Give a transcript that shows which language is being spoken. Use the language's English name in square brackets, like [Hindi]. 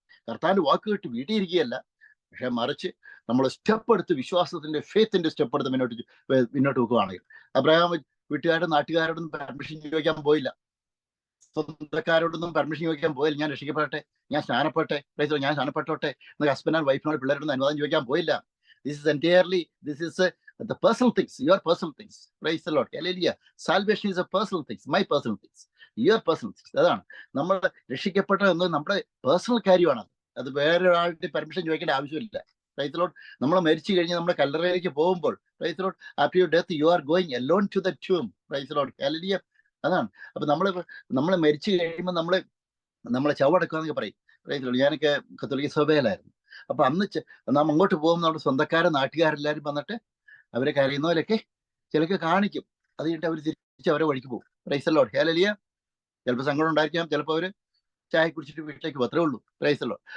[Malayalam] കർത്താവിന്റെ വാക്ക് കേട്ട് വീട്ടിയിരിക്കുകയല്ല, പക്ഷെ മറിച്ച് നമ്മൾ സ്റ്റെപ്പ് എടുത്ത് വിശ്വാസത്തിന്റെ, ഫെയ്ത്തിന്റെ സ്റ്റെപ്പ് എടുത്ത് മുന്നോട്ട് വെക്കുകയാണെങ്കിൽ. അബ്രഹാം വീട്ടുകാരുടെ നാട്ടുകാരോടൊന്നും പെർമിഷൻ ചോദിക്കാൻ പോയില്ല, സ്വന്തക്കാരോടൊന്നും പെർമിഷൻ ചോദിക്കാൻ പോയില്ല. ഞാൻ രക്ഷിക്കപ്പെടട്ടെ, ഞാൻ സ്നാനപ്പെട്ടെ, ഞാൻ സ്നാനപ്പെട്ടോട്ടെ എന്ന് ഹസ്ബൻഡ് ആൻഡ് വൈഫിനോട്, പിള്ളേരോടൊന്നും അനുവാദം ചോദിക്കാൻ പോയില്ല. [English] This is entirely, this is the personal things, your personal things. Praise the Lord. Hallelujah. Salvation is a personal things, my personal things, your personal things. [Malayalam] അതാണ് നമ്മൾ രക്ഷിക്കപ്പെട്ട എന്ന് നമ്മുടെ പേഴ്സണൽ കാര്യമാണ്. അത് വേറെ ഒരാളുടെ പെർമിഷൻ ചോദിക്കേണ്ട ആവശ്യമില്ല. [English] Praise the Lord. [Malayalam] നമ്മൾ മരിച്ചു കഴിഞ്ഞ് നമ്മുടെ കല്ലറയിലേക്ക് പോകുമ്പോൾ, [English] praise the Lord, after your death you are going alone to the tomb. Praise the Lord. Hallelujah. [Malayalam] അതാണ്. അപ്പൊ നമ്മൾ മരിച്ചു കഴിയുമ്പോൾ നമ്മളെ ചവടക്കാന്നൊക്കെ പറയും. [English] Praise the Lord. [Malayalam] ഞാനൊക്കെ കത്തോലിക്ക സഭയിലായിരുന്നു. അപ്പൊ അന്ന് നാം അങ്ങോട്ട് പോകുമ്പോൾ നമ്മുടെ സ്വന്തക്കാരെ, നാട്ടുകാരെല്ലാരും വന്നിട്ട് അവരെ കരയുന്നവരൊക്കെ ചിലക്ക് കാണിക്കും. അത് കഴിഞ്ഞിട്ട് അവർ തിരിച്ച് അവരെ വഴിക്ക് പോകും. [English] Praise the Lord. Hallelujah. [Malayalam] ചിലപ്പോൾ സങ്കടം ഉണ്ടായിരിക്കാം, ചിലപ്പോൾ അവര് ചായ കുടിച്ചിട്ട് വീട്ടിലേക്ക് അത്രേ ഉള്ളൂ. [English] Praise the Lord.